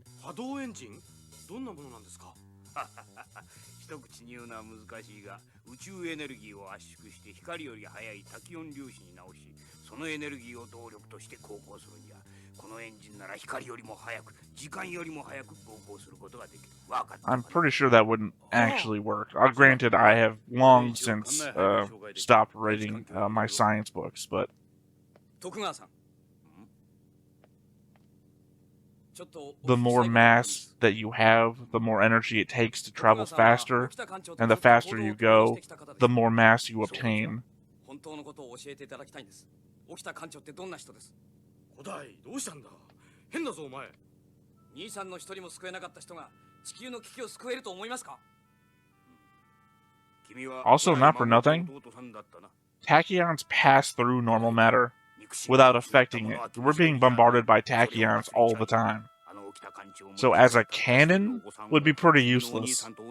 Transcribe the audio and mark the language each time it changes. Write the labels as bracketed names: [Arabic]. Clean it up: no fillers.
[Japanese] 波動エンジンどんなものなんですか一口に言うのは難しいが宇宙エネルギーを圧縮して光より速い多気温粒子に直しそのエネルギーを動力として航行するんじゃこのエンジンなら光よりも速く時間よりも速く航行することができる [English] I'm pretty sure that wouldn't actually work. Granted, I have long since stopped reading my science books, but... [Japanese] 徳川さん [English] The more mass that you have, the more energy it takes to travel faster, and the faster you go, the more mass you obtain. [Japanese] 本当のことを教えていただきたいんです。沖田艦長ってどんな人です？古代どうしたんだ変だぞお前兄さんの一人も救えなかった人が地球の危機を救えると思いますか？ [English] Also, not for nothing, tachyons pass through normal matter without affecting it. We're being bombarded by tachyons all the time. So as a cannon would be pretty useless.